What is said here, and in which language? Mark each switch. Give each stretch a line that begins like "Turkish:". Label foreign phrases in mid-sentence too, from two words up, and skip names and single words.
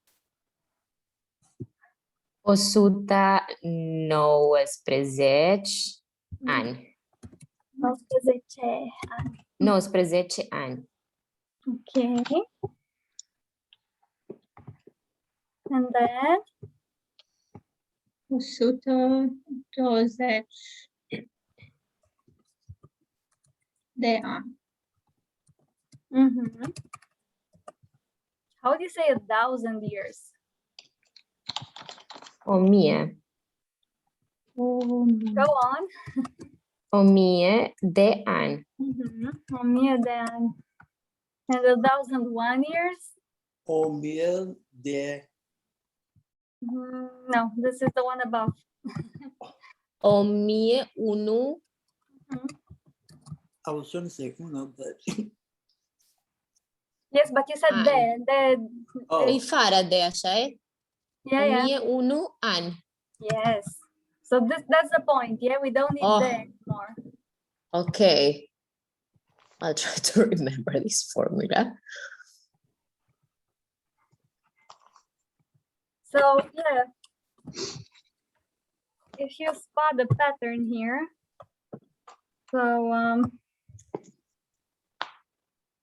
Romanian: 119 ani. 19 ani.
English: Okay. And then
Romanian: 120 de ani.
English: How do you say 1,000 years? 1000. Go on.
Romanian: 1000 de ani. 1000 de ani.
English: And 1,001 years?
Romanian: 1000 de.
English: No, this is the one above. 1001. I was trying to say uno, but Yes, but you said de. oh,
Romanian: E fără de, așa e?
English: Yeah, yeah.
Romanian: 1001 ani.
English: Yes. So that's the point. Yeah, we don't need de anymore. Okay. I'll try to remember this formula. So yeah, if you spot the pattern here, so we have